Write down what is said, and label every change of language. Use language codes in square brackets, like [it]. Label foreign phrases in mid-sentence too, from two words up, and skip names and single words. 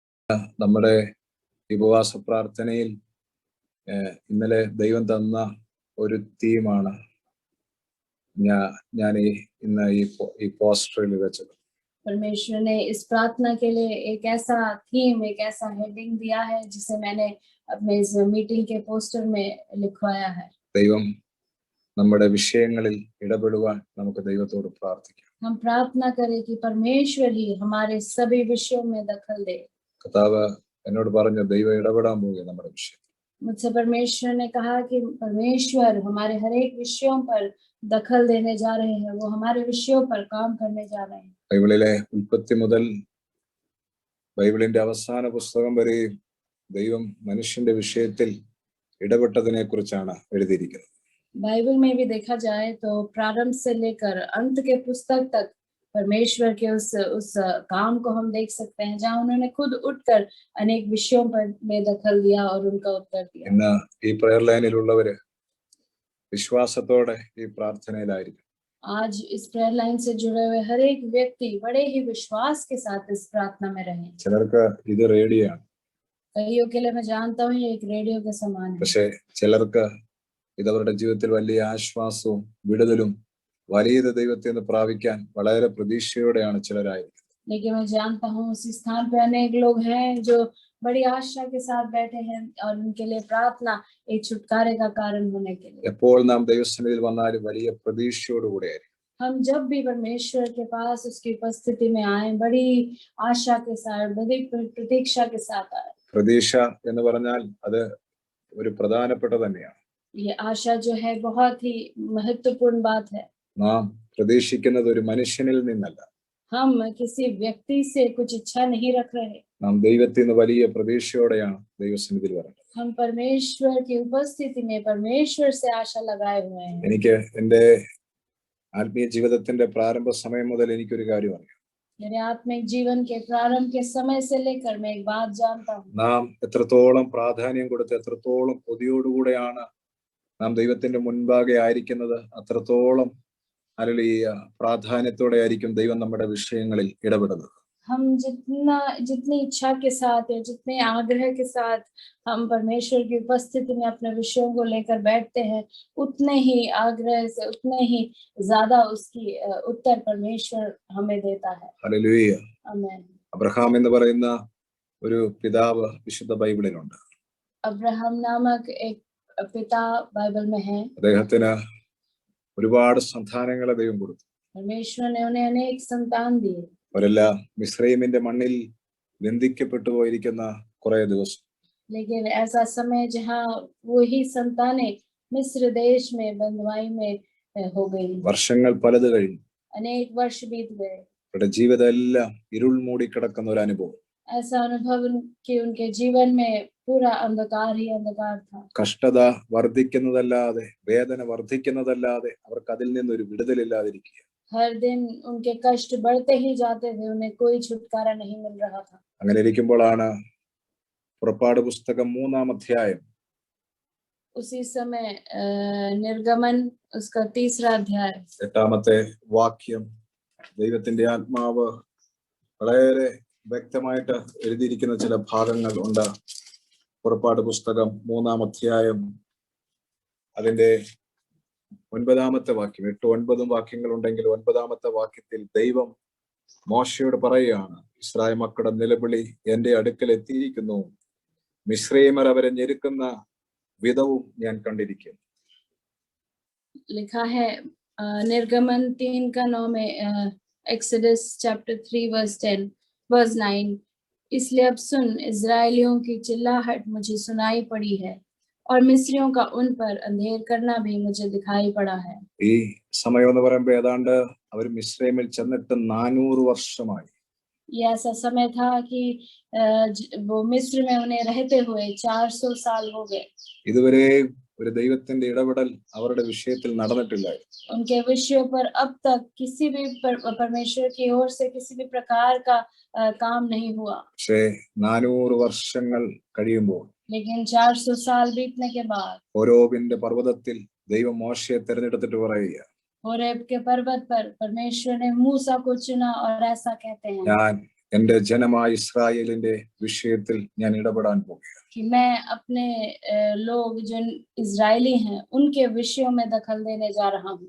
[ml] നമ്മുടെ ഉപവാസ പ്രാർത്ഥനയിൽ ഇന്നലെ ദൈവം തന്ന ഒരു തീമാണ് ഞാൻ ഇന്ന് ഈ പോസ്റ്ററിൽ വെച്ചത്. [hi] परमेश्वर ने इस प्रार्थना के लिए एक ऐसा थीम, एक ऐसा हेडिंग दिया है जिसे मैंने अपने इस मीटिंग के पोस्टर में लिखवाया है. [ml] ദൈവം നമ്മുടെ വിഷയങ്ങളിൽ ഇടപെടുവാൻ നമുക്ക് ദൈവത്തോട് പ്രാർത്ഥിക്കാം. [hi] हम प्रार्थना करें कि परमेश्वर ही हमारे सभी विषयों में दखल दे. [ml] കർത്താവ് എന്നോട് പറഞ്ഞു ദൈവം ഇടപെടാൻ പോകുക നമ്മുടെ വിഷയം. [hi] मुझसे परमेश्वर ने कहा कि परमेश्वर हमारे हर एक विषयों पर दखल देने जा रहे हैं, वो हमारे विषयों पर काम करने जा रहे हैं. [ml] ബൈബിളിലെ ഉൽപ്പത്തി മുതൽ ബൈബിളിന്റെ അവസാന പുസ്തകം വരെ ദൈവം മനുഷ്യന്റെ വിഷയത്തിൽ ഇടപെട്ടതിനെ കുറിച്ചാണ് എഴുതിയിരിക്കുന്നത്. [hi] बाइबल में भी देखा जाए तो प्रारंभ से लेकर अंत के पुस्तक तक परमेश्वर के उस काम को हम देख सकते हैं जहाँ उन्होंने खुद उठकर अनेक विषयों पर में दखल दिया और उनका उत्तर दिया. [ml] ഇന്ന് ഈ പ്രയർ ലൈനിലുള്ളവര് വിശ്വാസത്തോടെ ഈ പ്രാർത്ഥനയിലായിരിക്കും. [hi] आज इस [en] prayer line [hi] से जुड़े हुए हर एक व्यक्ति बड़े ही विश्वास के साथ इस प्रार्थना में रहे. [ml] ചിലർക്ക് ഇത് റേഡിയോ ആണ്. [hi] कईयों के लिए मैं जानता हूँ ये एक रेडियो के समान है. [ml] പക്ഷേ ചിലർക്ക് ഇത് അവരുടെ ജീവിതത്തിൽ വലിയ ആശ്വാസവും വിടുതലും വലിയ ദൈവത്തിൽ നിന്ന് പ്രാപിക്കാൻ വളരെ പ്രതീക്ഷയോടെയാണ് ചിലരായിരിക്കുന്നത്. [hi] लेकिन मैं जानता हूँ उसी स्थान पे अनेक लोग हैं जो बड़ी आशा के साथ बैठे हैं और उनके लिए प्रार्थना एक छुटकारे का कारण होने के लिए. [ml] എപ്പോൾ നാം ദൈവസന്നിധിയിൽ വന്നാലും വലിയ പ്രതീക്ഷയോടുകൂടിയായിരിക്കും. [hi] हम जब भी परमेश्वर के पास उसकी उपस्थिति में आए बड़ी आशा के साथ, बड़ी प्रतीक्षा के साथ आए. [ml] പ്രതീക്ഷ എന്ന് പറഞ്ഞാൽ അത് ഒരു പ്രധാനപ്പെട്ട തന്നെയാണ്. [hi] ये आशा जो है बहुत ही महत्वपूर्ण बात है. [ml] നാം പ്രതീക്ഷിക്കുന്നത് ഒരു മനുഷ്യനിൽ നിന്നല്ല. [hi] हम किसी व्यक्ति से कुछ इच्छा नहीं रख रहे. [ml] നാം ദൈവത്തിൽ നിന്ന് വലിയ പ്രതീക്ഷയോടെയാണ് ദൈവസന്നിധിയിൽ വരുന്നത്. [hi] हम परमेश्वर की उपस्थिति में परमेश्वर से आशा लगाए हुए हैं. [ml] എനിക്ക് എൻ്റെ ആത്മീയ ജീവിതത്തിന്റെ പ്രാരംഭ സമയം മുതൽ എനിക്കൊരു കാര്യം അറിയാം. [hi] मेरे आत्मिक जीवन के प्रारंभ के समय से लेकर मैं एक बात जानता हूँ. [ml] നാം എത്രത്തോളം പ്രാധാന്യം കൊടുത്ത് എത്രത്തോളം കൊതിയോടുകൂടെയാണ് നാം ദൈവത്തിന്റെ മുൻപാകെ ആയിരിക്കുന്നത് അത്രത്തോളം ഹല്ലേലൂയ പ്രാധാന്യത്തോടെ ആയിരിക്കും ദൈവം നമ്മുടെ വിഷയങ്ങളിൽ ഇടപെടുന്നത്. [hi] हम जितनी इच्छा के साथ या जितने आग्रह के साथ हम परमेश्वर की उपस्थिति में अपने विषयों को लेकर बैठते हैं उतने ही आग्रह से उतने ही ज्यादा उसकी उत्तर परमेश्वर हमें देता है. [ml] ഹല്ലേലൂയ. [hi] आमीन. [ml] അബ്രഹാം എന്ന് പറയുന്ന ഒരു പിതാവ് വിശുദ്ധ ബൈബിളിലുണ്ട്. [hi] अब्राहम नामक एक पिता बाइबल में है. [ml] അദ്ദേഹത്തിന് ഒരുപാട് സന്താനങ്ങളെ ദൈവം കൊടുത്തു. [hi] परमेश्वर ने उन्हें अनेक संतान दिए. [ml] അവരെല്ലാം മിസ്രയീമിന്റെ മണ്ണിൽ ബന്ധിക്കപ്പെട്ടു പോയിരിക്കുന്ന കുറെ ദിവസം. [hi] लेकिन ऐसा समय जहाँ वही संतानें मिस्र देश में बंधुआई में हो गई. [ml] വർഷങ്ങൾ പലത് കഴിഞ്ഞു. [hi] अनेक वर्ष बीत गए. [ml] അവരുടെ ജീവിതം എല്ലാം ഇരുൾ മൂടിക്കിടക്കുന്ന ഒരു അനുഭവം. [hi] ऐसा अनुभव कि उनके जीवन में पूरा अंधकार ही अंधकार था. [ml] കഷ്ടത വർദ്ധിക്കുന്നതല്ലാതെ വേദന വർദ്ധിക്കുന്നതല്ലാതെ അവർക്ക് അതിൽ നിന്നൊരു വിടുതലില്ലാതിരിക്കുക. [hi] हर दिन उनके कष्ट बढ़ते ही जाते थे, उन्हें कोई छुटकारा नहीं मिल रहा था. [ml] അങ്ങനെ ഇരിക്കുമ്പോഴാണ് പുറപ്പാട് പുസ്തകം 3-ാം അധ്യായം [hi] उसी समय निर्गमन उसका 3रा अध्याय [ml] 8-ാമത്തെ വാക്യം ദൈവത്തിന്റെ ആത്മാവ് വളരെ വ്യക്തമായിട്ട് എഴുതിയിരിക്കുന്ന ചില ഭാഗങ്ങൾ ഉണ്ട്. പുറപ്പാട് പുസ്തകം 3-ാം അധ്യായം അതിന്റെ 9-ാമത്തെ വാക്യം. 8-9 വാക്യങ്ങൾ ഉണ്ടെങ്കിൽ 9-ാമത്തെ വാക്യത്തിൽ ദൈവം മോശയോട് പറയുകയാണ്, ഇസ്രായേൽ മക്കളുടെ നിലവിളി എന്റെ അടുക്കൽ എത്തിയിരിക്കുന്നു, മിസ്രയീമർ അവരെ ഞെരുക്കുന്ന വിധവും ഞാൻ കണ്ടിരിക്കുന്നു. [hi] लिखा है निर्गमन 3 का 9 में [en] Exodus chapter 3 verse 9. [hi] इसलिए अब सुन, इजरायलियों की चिल्लाहट मुझे सुनाई पड़ी है और मिस्रियों का उन पर अंधेर करना भी मुझे दिखाई पड़ा है. [ml] ഈ സമയം എന്ന് പറയുമ്പോൾ ഏതാണ്ട് അവർ മിസ്രയീമിൽ ചെന്നിട്ട് 400 വർഷമായി. [hi] ये ऐसा समय था कि वो मिस्र में उन्हें रहते हुए 400 साल हो गए. [ml] ഇതുവരെ ഒരു ദൈവത്തിന്റെ ഇടപെടൽ അവരുടെ വിഷയത്തിൽ നടന്നിട്ടില്ലായിരുന്നു. [hi] उनके विषयों पर अब तक किसी भी परमेश्वर की ओर से किसी भी प्रकार का काम नहीं हुआ. [ml] പക്ഷേ 400 വർഷങ്ങൾ കഴിയുമ്പോൾ [hi] लेकिन 400 साल बीतने के बाद [ml] ഹോരേബിന്റെ പർവ്വതത്തിൽ ദൈവം മോശയെ തിരഞ്ഞെടുത്തിട്ട് പറയുക, [hi] होरेब के पर्वत पर परमेश्वर ने मूसा को चुना और ऐसा कहते हैं, [ml] ഞാൻ എന്റെ ജനമായ ഇസ്രായേലിന്റെ വിഷയത്തിൽ ഞാൻ ഇടപെടാൻ പോകുകയാണ്. [hi] कि मैं अपने लोग जो इजरायली हैं उनके विषयों में दखल देने जा रहा हूँ।